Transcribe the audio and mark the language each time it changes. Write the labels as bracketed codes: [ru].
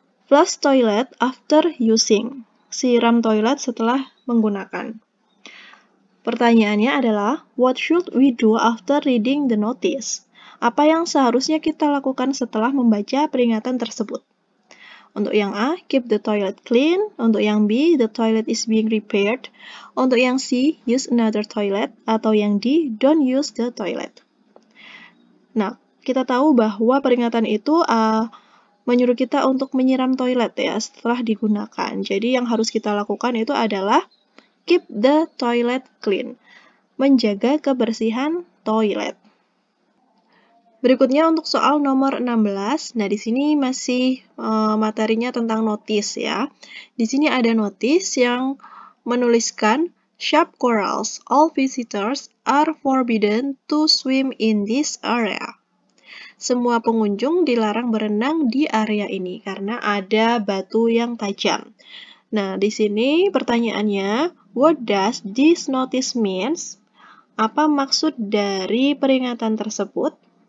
[en] Flush toilet after using. [id] Siram toilet setelah menggunakan. Pertanyaannya adalah, [en] what should we do after reading the notice? [id] Apa yang seharusnya kita lakukan setelah membaca peringatan tersebut? Untuk yang A, [en] keep the toilet clean. [id] Untuk yang B, [en] the toilet is being repaired. [id] Untuk yang C, [en] use another toilet. [id] Atau yang D, [en] don't use the toilet. [id] Nah, kita tahu bahwa peringatan itu menyuruh kita untuk menyiram toilet, ya, setelah digunakan. Jadi yang harus kita lakukan itu adalah [en] keep the toilet clean. [id] Menjaga kebersihan toilet. Berikutnya untuk soal nomor 16. Nah, di sini masih materinya tentang notice, ya. Di sini ada notice yang menuliskan sharp corals. [en] All visitors are forbidden to swim in this area. [id] Semua pengunjung dilarang berenang di area ini karena ada batu yang tajam. Nah, di sini pertanyaannya, [en] what does this notice means? [id] Apa maksud dari peringatan tersebut?